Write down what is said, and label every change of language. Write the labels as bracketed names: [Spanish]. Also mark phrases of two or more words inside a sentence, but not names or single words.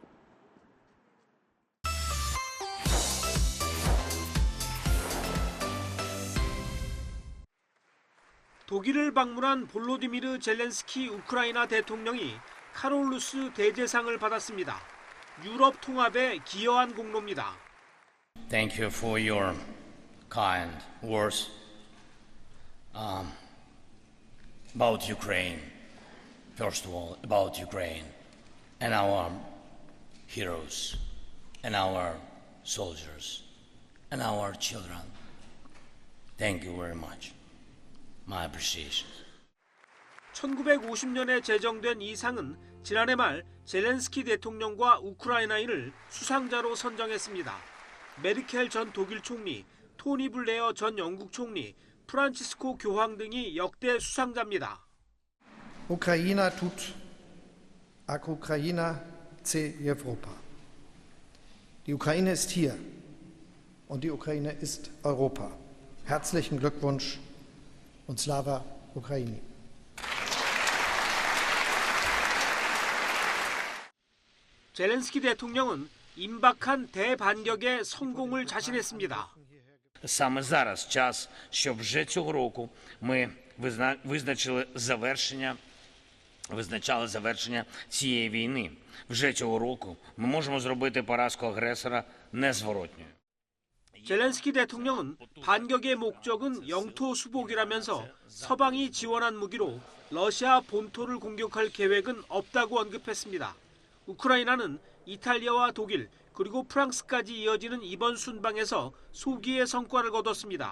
[Korean] 독일을 방문한 볼로디미르 젤렌스키 우크라이나 대통령이 카롤루스 대제상을 받았습니다. 유럽 통합에 기여한 공로입니다. [English] Thank you for your kind words about Ukraine. First of all, about Ukraine and our heroes and our soldiers and our children. Thank you very much. My appreciation. [Korean] 1950년에 제정된 이 상은 지난해 말 젤렌스키 대통령과 우크라이나인을 수상자로 선정했습니다. 메르켈 전 독일 총리, 토니 블레어 전 영국 총리, 프란치스코 교황 등이 역대 수상자입니다. [Ukrainian] Україна тут, а Україна це Європа. [German] Die Ukraine ist hier und die Ukraine ist Europa. Herzlichen Glückwunsch und [Ukrainian] Слава Україні. [Korean] 젤렌스키 대통령은 임박한 대반격의 성공을 자신했습니다. [Ukrainian] Саме зараз час, щоб вже цього року ми визначали завершення цієї війни. Вже цього року ми можемо зробити поразку агресора незворотньою. [Korean] 젤렌스키 대통령은 반격의 목적은 영토 수복이라면서 서방이 지원한 무기로 러시아 본토를 공격할 계획은 없다고 언급했습니다. 우크라이나는 이탈리아와 독일 그리고 프랑스까지 이어지는 이번 순방에서 소기의 성과를 거뒀습니다.